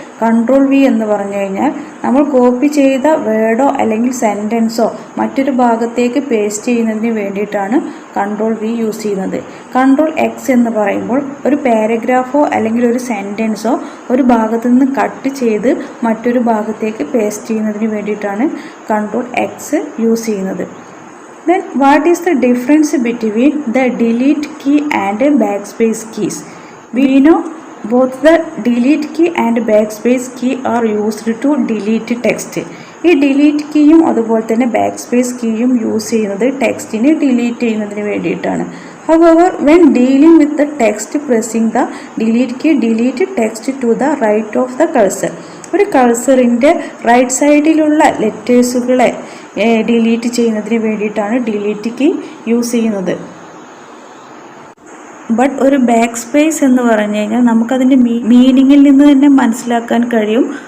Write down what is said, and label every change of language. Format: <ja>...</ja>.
<ml>Ctrl+V എന്ന് പറഞ്ഞു കഴിഞ്ഞാൽ നമ്മൾ കോപ്പി ചെയ്ത വേർഡോ അല്ലെങ്കിൽ സെൻറ്റൻസോ മറ്റൊരു ഭാഗത്തേക്ക് പേസ്റ്റ് ചെയ്യുന്നതിന് വേണ്ടിയിട്ടാണ് Ctrl+V യൂസ് ചെയ്യുന്നത്. Ctrl+X എന്ന് പറയുമ്പോൾ ഒരു പാരഗ്രാഫോ അല്ലെങ്കിൽ ഒരു സെൻറ്റൻസോ ഒരു ഭാഗത്തു നിന്ന് കട്ട് ചെയ്ത് മറ്റൊരു ഭാഗത്തേക്ക് പേസ്റ്റ് ചെയ്യുന്നതിന് വേണ്ടിയിട്ടാണ് Ctrl+X യൂസ് ചെയ്യുന്നത്.</ml> <en>Then what is the difference between the delete key and backspace keys? We know both the delete key and backspace key are used to delete text.</en> <ml>ഈ ഡിലീറ്റ് കീയും അതുപോലെ തന്നെ ബാക്ക്സ്പേസ് കീയും യൂസ് ചെയ്യുന്നത് ടെക്സ്റ്റിനെ delete ചെയ്യുന്നതിന് വേണ്ടിയിട്ടാണ്.</ml> <en>However, when dealing with the text, pressing the delete key delete text to the right of the cursor.</en> <ml>ഒരു കൾസറിൻ്റെ right സൈഡിലുള്ള ലെറ്റേഴ്സുകളെ ഡിലീറ്റ് ചെയ്യുന്നതിന് വേണ്ടിയിട്ടാണ് ഡിലീറ്റ് കീ യൂസ് ചെയ്യുന്നത്. ബട്ട് ഒരു ബാക്ക് സ്പേസ് എന്ന് പറഞ്ഞു കഴിഞ്ഞാൽ നമുക്കതിൻ്റെ മീനിങ്ങിൽ നിന്ന് തന്നെ മനസ്സിലാക്കാൻ കഴിയും.</ml>